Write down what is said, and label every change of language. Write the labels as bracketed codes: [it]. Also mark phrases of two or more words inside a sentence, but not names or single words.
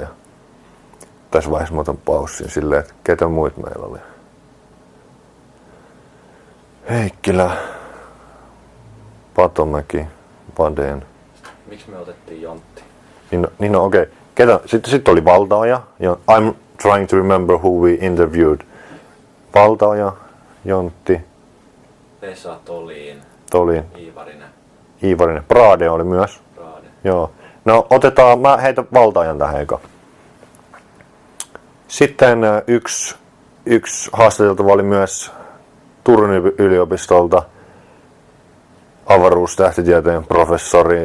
[fi] Ja tässä vaiheessa mä otan paussin silleen, että ketä muut meillä oli. Heikkilä, Patomäki, Wadén. Miksi me otettiin Jontti? Niin no okei. Sitten oli Valtaoja. [en] I'm trying to remember who we interviewed. [fi] Valtaoja, Jontti. Vesa, Toliin. Iivarinen. Brade oli myös. Joo. No otetaan, mä heitän Valtaojan tähän eka. Sitten yksi haastateltava oli myös Turun yliopistolta avaruustähtitieteen professori.